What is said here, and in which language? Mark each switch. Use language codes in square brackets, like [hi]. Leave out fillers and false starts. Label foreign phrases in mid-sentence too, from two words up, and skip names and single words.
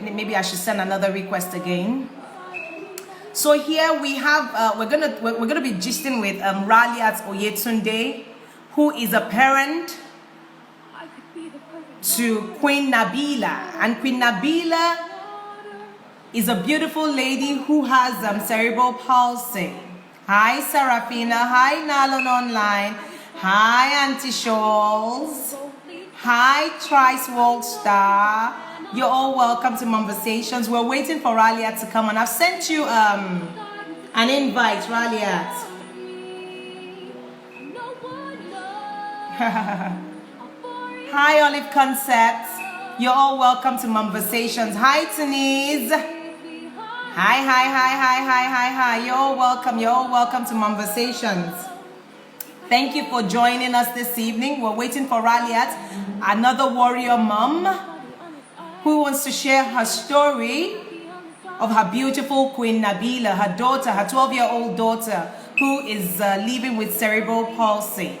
[en] Maybe I should send another request again. So here we have we're gonna be gisting with Raliat Oyetunde, who is a parent to Queen Nabila, and Queen Nabila is a beautiful lady who has cerebral palsy. Hi, Serafina. Hi, Nalon Online. Hi, Auntie Scholes. Hi, Trice World Star. You're all welcome to Momversations. We're waiting for Raliat to come on. I've sent you an invite, Raliat. Hi, Olive Concepts. You're all welcome to Momversations. Hi, Denise. Hi, hi, hi, hi, hi, hi, hi. You're all welcome. You're all welcome to Momversations. Thank you for joining us this evening. We're waiting for Raliat, another warrior mom who wants to share her story of her beautiful Queen Nabila, her daughter, her 12-year-old daughter, who is living with cerebral palsy.